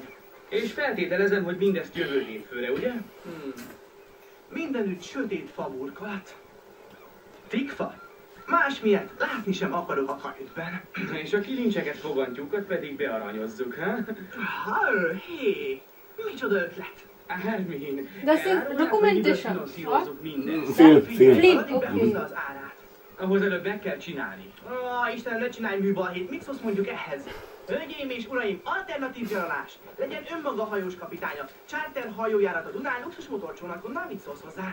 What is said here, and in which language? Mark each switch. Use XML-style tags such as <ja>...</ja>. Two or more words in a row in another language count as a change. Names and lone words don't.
<hu>És feltételezem, hogy mindezt jövő hétfőre, ugye? Mindenütt sötét faburkolat. Tikfa? Más miatt látni sem akarok a kajütben. És a kilincseket, fogantjukat pedig bearanyozzuk, ha? Hé, micsoda ötlet. Armin,</hu> <de>Das ist documentation.</de> <hu>finanszírozzuk mindent. Film. Film, Addig oké. behozza az árát. Ahhoz előbb meg kell csinálni. Istenem, ne csinálj műbalhét, mit szólsz mondjuk ehhez? Hölgyeim és uraim, alternatív nyaralás! Legyen önmaga hajós kapitánya. Charter hajójárat a Dunán, luxus motorcsónakon, mit szólsz hozzá?</hu>